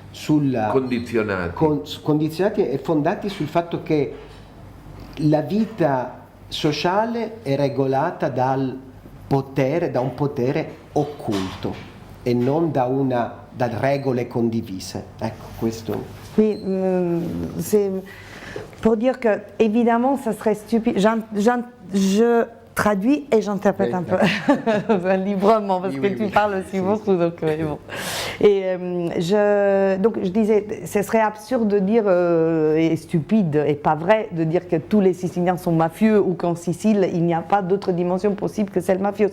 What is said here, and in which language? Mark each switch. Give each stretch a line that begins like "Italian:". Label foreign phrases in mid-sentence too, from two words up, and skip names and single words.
Italian: condizionati e fondati sul fatto che la vita sociale è regolata da un potere occulto e non da regole condivise. Ecco, questo.
French: Oui, c'est pour dire que, évidemment, ça serait stupide. Je traduis et j'interprète un peu librement, parce que tu parles aussi beaucoup. Donc, bon. Et donc, je disais, ce serait absurde de dire, et stupide et pas vrai, de dire que tous les Siciliens sont mafieux ou qu'en Sicile, il n'y a pas d'autre dimension possible que celle mafieuse.